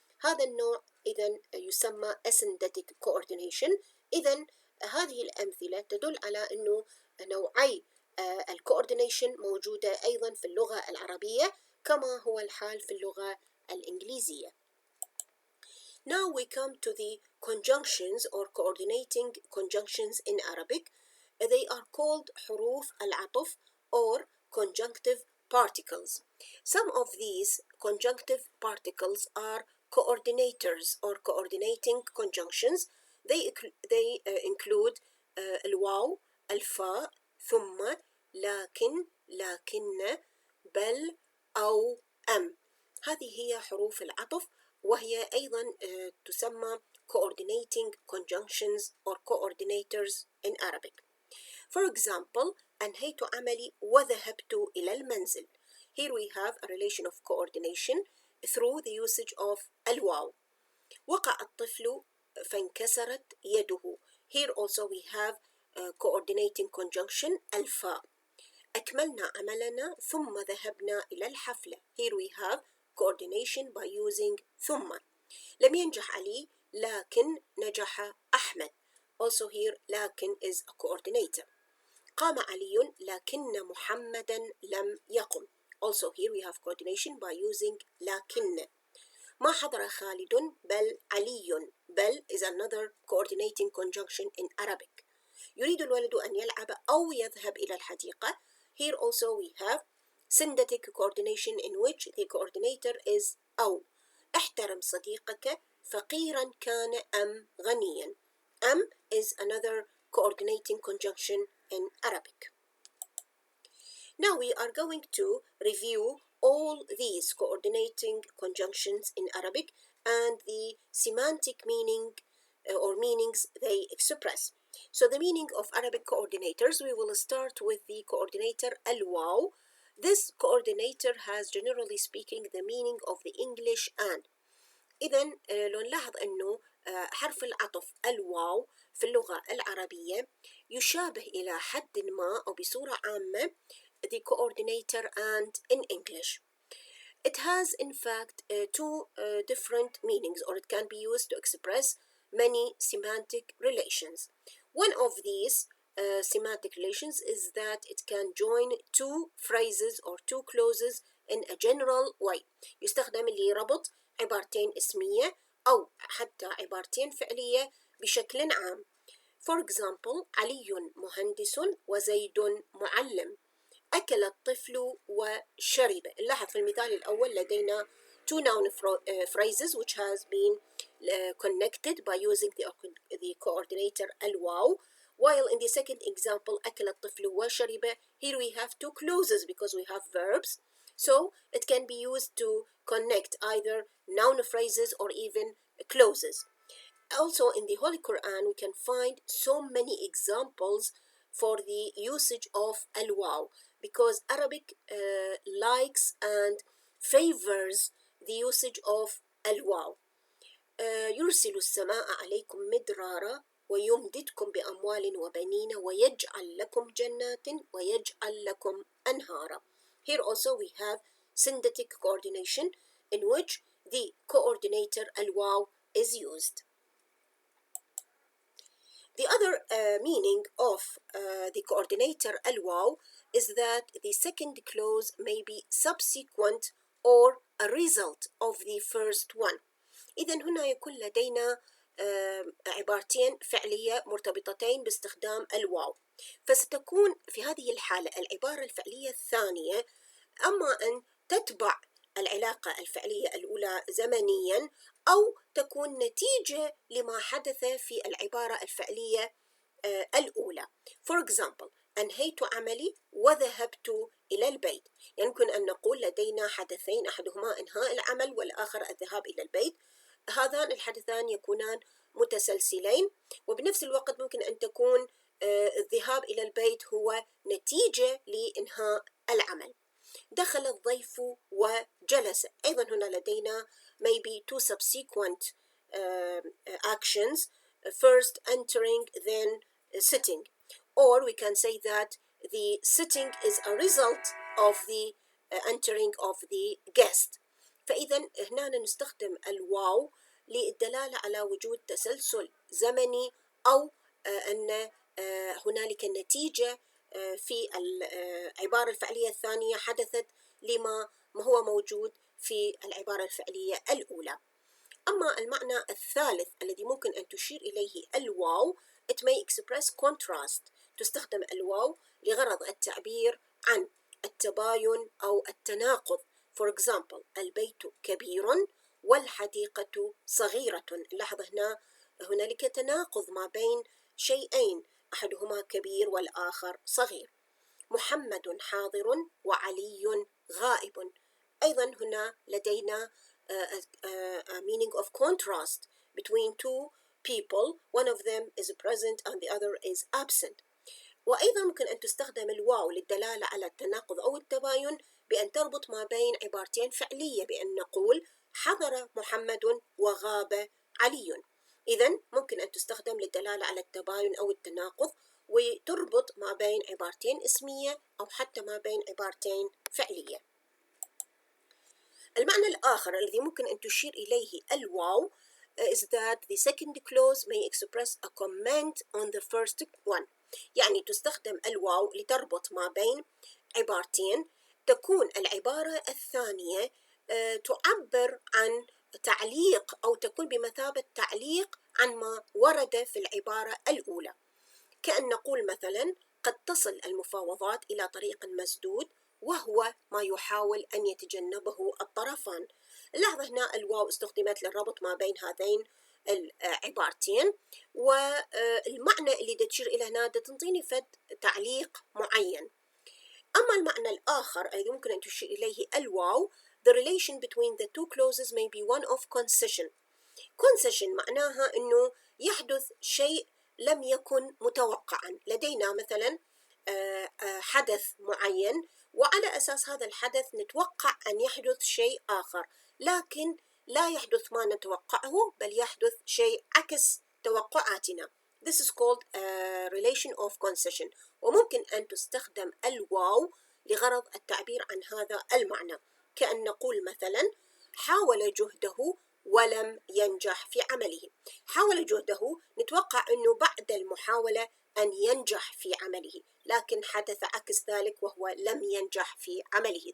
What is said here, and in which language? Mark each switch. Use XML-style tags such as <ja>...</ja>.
<ar>هذا النوع إذن يسمى</ar> <en>asynthetic coordination.</en> <ar>إذن هذه الأمثلة تدل على أنه نوعي الكوردينيشن موجودة أيضا في اللغة العربية كما هو الحال في اللغة الإنجليزية.</ar> <en>Now we come to the conjunctions or coordinating conjunctions in Arabic. They are called حروف العطف or conjunctive particles. Some of these conjunctive particles are coordinators or coordinating conjunctions. They include</en> <ar>الواو، الفاء، ثم، لكن، لكن، بل، أو، أم. هذه هي حروف العطف، وهي أيضا تسمى</ar> <en>coordinating conjunctions or coordinators in Arabic. For example,</en> <ar>أنهيت عملي وذهبت إلى المنزل.</ar> <en>Here we have a relation of coordination through the usage of الواو.</en> <ar>وقع الطفل فانكسرت يده.</ar> <en>Here also we have coordinating conjunction الفاء.</en> <ar>أكملنا عملنا ثم ذهبنا إلى الحفلة.</ar> <en>Here we have coordination by using</en> <ar>ثم. لم ينجح علي لكن نجح أحمد.</ar> <en>Also here لكن is a coordinator.</en> <ar>قام علي لكن محمدا لم يقم.</ar> <en>Also here we have coordination by using لكن.</en> <ar>ما حضر خالد بل علي.</ar> <en>بل is another coordinating conjunction in Arabic.</en> <ar>يريد الولد أن يلعب أو يذهب إلى الحديقة.</ar> <en>Here also we have syntactic coordination in which the coordinator is أو.</en> <ar>احترم صديقك فقيرا كان أم غنيا.</ar> <en>أم is another coordinating conjunction in Arabic. Now we are going to review all these coordinating conjunctions in Arabic and the semantic meaning or meanings they express. So the meaning of Arabic coordinators, we will start with the coordinator al-waw. This coordinator has, generally speaking, the meaning of the English and.</en> <ar>إذن لو نلاحظ أنه حرف العطف الواو في اللغة العربية يشابه إلى حد ما أو بصورة عامة</ar> <en>the coordinator and in English. It has in fact two different meanings, or it can be used to express many semantic relations. One of these semantic relations is that it can join two phrases or two clauses in a general way.</en> <ar>يستخدم لربط عبارتين اسمية أو حتى عبارتين فعلية بشكل عام.</ar> <en>For example,</en> <ar>علي مهندس وزيد معلم. أكل الطفل وشرب. نلاحظ في المثال الأول لدينا</ar> <en>two noun phrases which has been connected by using the coordinator الواو, while in the second example</en> <ar>أكل الطفل وشرب,</ar> <en>here we have two clauses because we have verbs, so it can be used to connect either noun phrases or even clauses. Also in the Holy Quran we can find so many examples for the usage of al-waw, because Arabic likes and favors the usage of al-waw.</en> <ar>يرسل السماء عليكم مدرارا ويمددكم بأموال وبنين ويجعل لكم جنات ويجعل لكم أنهارا.</ar> <en>Here also we have syntactic coordination in which the coordinator al-waw is used. The other meaning of the coordinator al-waw is that the second clause may be subsequent or a result of the first one.</en> <ar>إذن هنا يكون لدينا عبارتين فعلية مرتبطتين باستخدام الواو، فستكون في هذه الحالة العبارة الفعلية الثانية أما أن تتبع العلاقة الفعلية الأولى زمنياً أو تكون نتيجة لما حدث في العبارة الفعلية الأولى.</ar> <en>For example,</en> <ar>أنهيت عملي وذهبت إلى البيت. يمكن أن نقول لدينا حدثين، أحدهما إنهاء العمل والآخر الذهاب إلى البيت. هذان الحدثان يكونان متسلسلين، وبنفس الوقت ممكن أن تكون الذهاب إلى البيت هو نتيجة لإنهاء العمل. دخل الضيف وجلس. أيضا هنا لدينا</ar> <en>maybe two subsequent actions, first entering then sitting, or we can say that the sitting is a result of the entering of the guest.</en> <ar>فإذا هنا نستخدم الواو للدلالة على وجود تسلسل زمني أو أن هنالك نتيجة في العبارة الفعلية الثانية حدثت لما هو موجود في العبارة الفعلية الأولى. أما المعنى الثالث الذي ممكن أن تشير إليه الواو,</ar> <en>it may express contrast.</en> <ar>تستخدم الواو لغرض التعبير عن التباين أو التناقض.</ar> <en>For example,</en> <ar>البيت كبير والحديقة صغيرة. لاحظ هنا هنالك تناقض ما بين شيئين أحدهما كبير والآخر صغير. محمد حاضر وعلي غائب.</ar> <en>أيضا هنا لدينا a meaning of contrast between two people, one of them is present and the other is absent.</en> <ar>وأيضا ممكن أن تستخدم الواو للدلالة على التناقض أو التباين بأن تربط ما بين عبارتين فعلية بأن نقول حضر محمد وغاب علي. إذن ممكن أن تستخدم للدلالة على التباين أو التناقض وتربط ما بين عبارتين اسمية أو حتى ما بين عبارتين فعلية. المعنى الآخر الذي ممكن أن تشير إليه الواو</ar> <en>is that the second clause may express a comment on the first one.</en> <ar>يعني تستخدم الواو لتربط ما بين عبارتين. تكون العبارة الثانية تعبر عن تعليق أو تكون بمثابة تعليق عن ما ورد في العبارة الأولى. كأن نقول مثلا قد تصل المفاوضات إلى طريق مسدود وهو ما يحاول أن يتجنبه الطرفان. لاحظ هنا الواو استخدمت للربط ما بين هذين العبارتين، والمعنى اللي تشير إلى هنا تنطيني فد تعليق معين. أما المعنى الآخر الذي يمكن أن تشير إليه الواو</ar> <en>the relation between the two clauses may be one of concession.</en> <ar>concession معناها أنه يحدث شيء لم يكن متوقعا. لدينا مثلا حدث معين، وعلى أساس هذا الحدث نتوقع أن يحدث شيء آخر، لكن لا يحدث ما نتوقعه بل يحدث شيء عكس توقعاتنا.</ar> <en>This is called a relation of concession.</en> <ar>وممكن أن تستخدم الواو لغرض التعبير عن هذا المعنى. كأن نقول مثلا حاول جهده ولم ينجح في عمله. حاول جهده نتوقع أنه بعد المحاولة أن ينجح في عمله، لكن حدث عكس ذلك وهو لم ينجح في عمله.</ar>